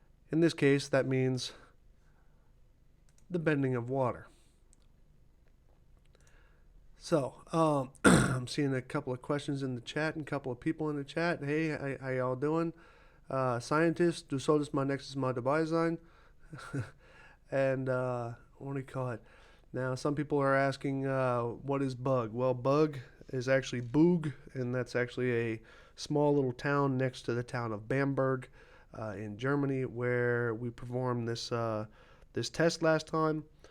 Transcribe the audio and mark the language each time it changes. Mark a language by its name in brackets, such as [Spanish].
[English] In this case, that means the bending of water. So, I'm seeing a couple of questions in the chat and a couple of people in the chat. Hey, how y'all doing? [German] Scientists, du solltest mal nächstes Mal dabei sein. [English] And, what do you call it? Now, some people are asking, what is Bug? Well, Bug is actually Boog, and that's actually a small little town next to the town of Bamberg in Germany, where we performed this test last time.